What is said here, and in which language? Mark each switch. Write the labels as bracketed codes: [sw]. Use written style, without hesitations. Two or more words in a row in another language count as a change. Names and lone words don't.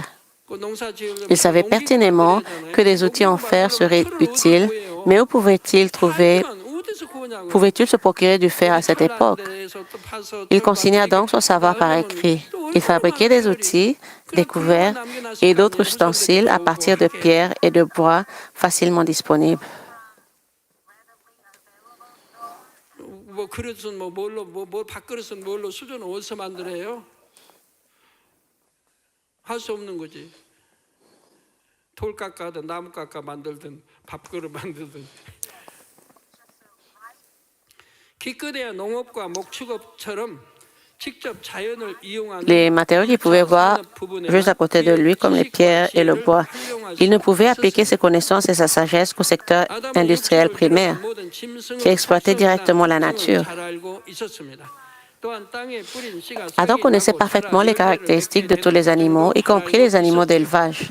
[fr] Il savait pertinemment que des outils en fer seraient utiles, mais où pouvait-il se procurer du fer à cette époque? Il consigna donc son savoir par écrit. Il fabriquait des outils, des couverts et d'autres ustensiles à partir de pierres et de bois facilement disponibles. [ko] 밥그릇은 뭘로 수저는 어디서 만들어요? 할 수 없는 거지. 돌 깎아든 나무 깎아 만들든 밥그릇 만들든. 기껏해야 농업과 목축업처럼 [fr] Les matériaux qu'il pouvait voir juste à côté de lui, comme les pierres et le bois. Il ne pouvait appliquer ses connaissances et sa sagesse qu'au secteur industriel primaire, qui exploitait directement la nature. Adam connaissait parfaitement les caractéristiques de tous les animaux, y compris les animaux d'élevage.